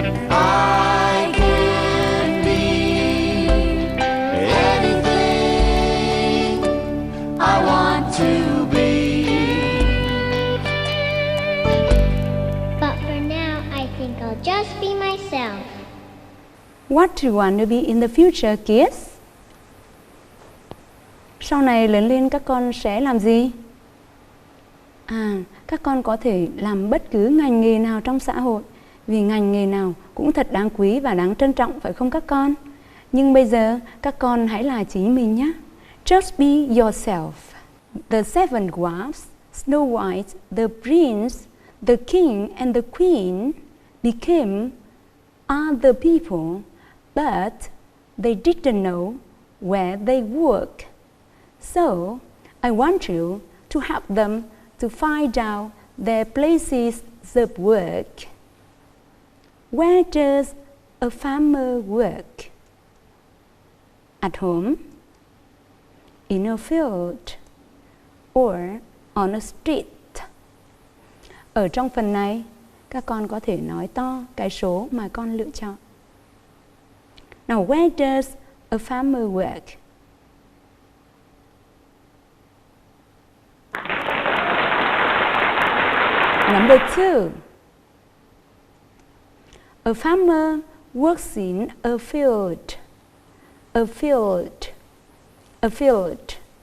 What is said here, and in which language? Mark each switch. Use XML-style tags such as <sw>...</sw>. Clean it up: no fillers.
<en>I can be anything I want to be. But for now, I think I'll just be myself. What do you want to be in the future, kids?</en> <vi>Sau này lớn lên các con sẽ làm gì? Các con có thể làm bất cứ ngành nghề nào trong xã hội, vì ngành nghề nào cũng thật đáng quý và đáng trân trọng, phải không các con? Nhưng bây giờ các con hãy là chính mình nhé.</vi> <en>Just be yourself. The seven dwarfs, Snow White, the prince, the king and the queen became other people, but they didn't know where they work. So I want you to help them to find out their places of work. Where does a farmer work? At home, in a field, or on a street.</en> <vi>Ở trong phần này, các con có thể nói to cái số mà con lựa chọn.</vi> <en>Now, where does a farmer work? Number 2. A farmer works in a field. A field. A field.</en>